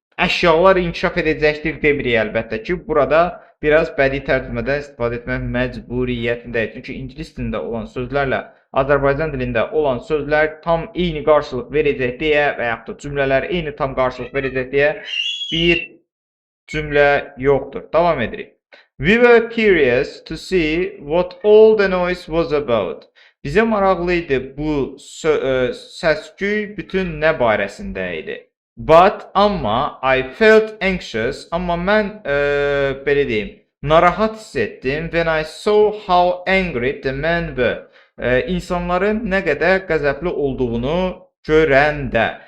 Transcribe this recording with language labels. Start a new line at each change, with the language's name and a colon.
Azerbaijani: əşyalar inkişaf edəcəkdir demirik əlbəttə ki. Burada biraz bədii tərcümədən istifadə etmək məcburiyyətindəyik. Çünki ingilis dilində olan sözlərlə Azərbaycan dilində olan sözlər tam eyni qarşılıq verəcək deyə və yaxud da cümlələr eyni tam qarşılıq verəcək deyə bir cümlə yoxdur. Davam edirik.
English: We were curious to see what all the noise was about.
Azerbaijani: Bizə maraqlı idi bu səs-küy bütün nə barəsində idi.
English: But amma I felt anxious,
Azerbaijani: amma mən belə deyim, narahat hiss etdim
English: when I saw how angry the men were.
Azerbaijani: İnsanların nə qədər qəzəbli olduğunu görəndə.